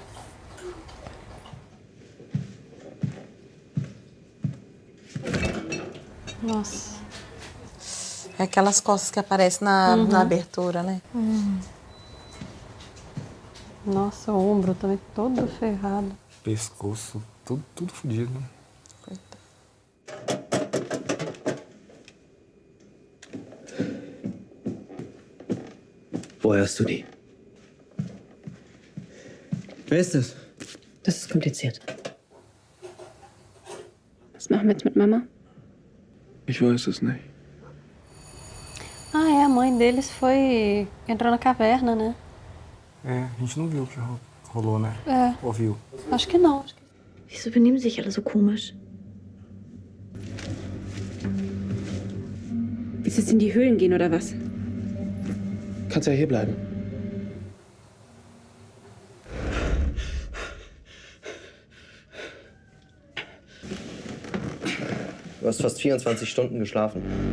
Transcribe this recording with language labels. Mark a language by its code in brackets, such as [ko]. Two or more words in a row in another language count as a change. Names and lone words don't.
[pt] Nossa. É aquelas costas que aparecem na abertura, né? Nossa, o ombro também todo ferrado. Pescoço, tudo fodido, né? [de] Woher hast du die? Wer ist das? Das ist kompliziert. Was machen wir jetzt mit Mama? Ich weiß es nicht. [pt] Ah, é, a mãe deles entrou na caverna, né? É, a gente não viu o que rolou, né? É, Ouviu. acho que não. [de] Wieso benehmen sich alle so komisch? Willst du jetzt in die Höhlen gehen oder was? Kannst ja hier bleiben. Du hast fast 24 Stunden geschlafen.